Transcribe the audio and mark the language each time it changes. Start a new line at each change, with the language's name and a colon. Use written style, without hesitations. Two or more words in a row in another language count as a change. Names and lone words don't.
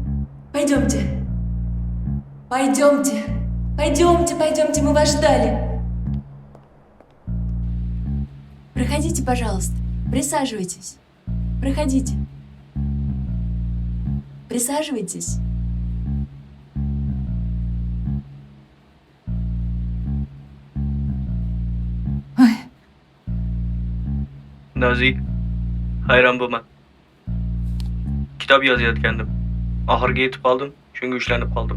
Russian: Пойдемте, мы вас ждали. Проходите, пожалуйста. Присаживайтесь. Проходите. Присаживайтесь.
Uzbek: Nozik, hayron bo'lma. Kitob yozayotgandim. Oxirga yetib qoldim, shunga ushlanib qoldim.